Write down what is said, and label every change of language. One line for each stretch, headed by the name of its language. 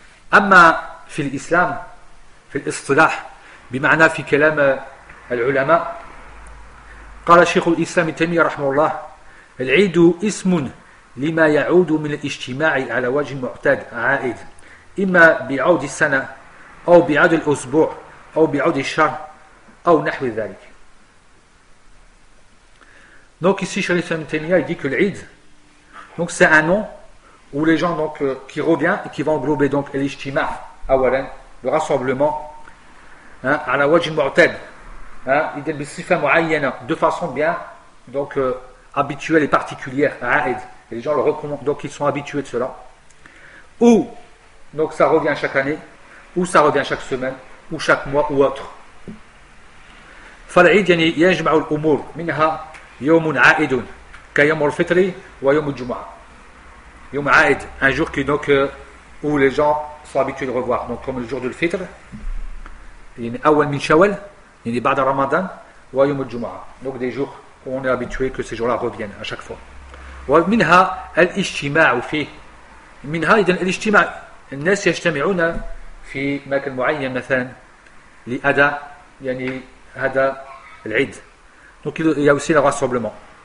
Arabic: Amma fil islam, fil istilah, بمعنى في كلام العلماء قال شيخ الإسلام تيمية رحمه الله العيد اسم لما يعود من الاجتماع على وجه معتاد عائد إما بعود السنة أو بعود الأسبوع أو بعود الشهر أو نحو ذلك.
French: Donc ici شيخ الإسلام تيمية il dit que العيد donc c'est un nom où les gens donc qui revient et qui va englober donc
Arabic: الاجتماع أولا
French: le rassemblement à la
Arabic: wajib mu'tad,
French: de façon bien donc habituelle et particulière, aïd, et les gens le recommandent, donc ils sont habitués de cela, ou donc ça revient chaque année, ou ça revient chaque semaine, ou chaque mois ou autre.
Arabic: فالعيد يعني يجمع الأمور منها يوم عائد كيوم الفطر ويوم الجمعة. يوم عائد,
French: un jour qui donc où les gens sont habitués de revoir, donc comme le jour de l'Fitr. Donc des jours où on est habitué que ces jours-là reviennent à chaque fois. Donc il y a aussi le rassemblement.